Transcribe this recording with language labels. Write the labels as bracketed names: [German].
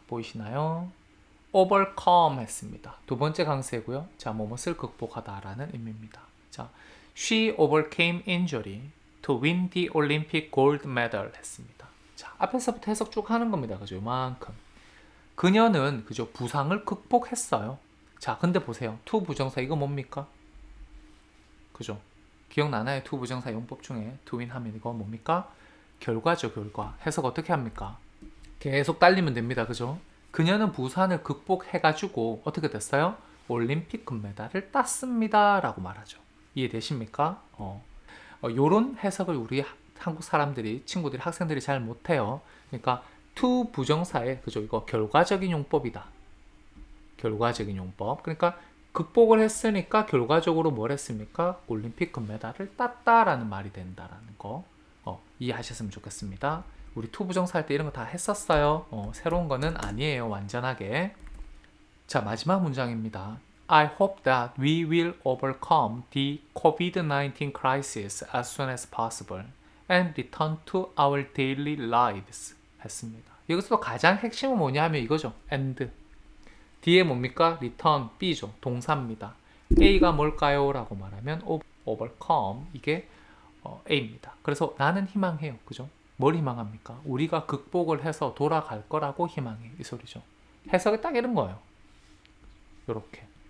[Korean] 보이시나요? overcome 했습니다. 두 번째 강세고요. 자, 무엇을 극복하다라는 의미입니다. 자, [English] she overcame injury to win the Olympic gold medal [Korean] 했습니다. 자, 앞에서부터 해석 쭉 하는 겁니다. 그죠? 이만큼. 그녀는 그죠? 부상을 극복했어요. 자, 근데 보세요. to 부정사 이거 뭡니까? 그죠? 기억나나요? to 부정사 용법 중에 to win 하면 이거 뭡니까? 결과죠, 결과. 해석 어떻게 합니까? 계속 달리면 됩니다. 그죠? 그녀는 부산을 극복해가지고 어떻게 됐어요? 올림픽 금메달을 땄습니다 라고 말하죠. 이해되십니까? 요런 해석을 우리 한국 사람들이, 친구들이, 학생들이 잘 못해요. 그러니까 to 부정사에, 그죠? 이거 결과적인 용법이다. 결과적인 용법. 그러니까 극복을 했으니까 결과적으로 뭘 했습니까? 올림픽 금메달을 땄다라는 말이 된다라는 거 이해하셨으면 좋겠습니다. 우리 to 부정사 할 때 이런 거 다 했었어요. 새로운 거는 아니에요. 완전하게. 자, 마지막 문장입니다. [English] I hope that we will overcome the COVID-19 crisis as soon as possible and return to our daily lives [Korean] 했습니다. 여기서 가장 핵심은 뭐냐면 이거죠. and. 뒤에 뭡니까? return, B죠. 동사입니다. A가 뭘까요? 라고 말하면 overcome, 이게 A입니다. 그래서 나는 희망해요. 그죠? 뭘 희망합니까? 우리가 극복을 해서 돌아갈 거라고 희망해. 이 소리죠. 해석이 딱 이런 거예요. 요렇게.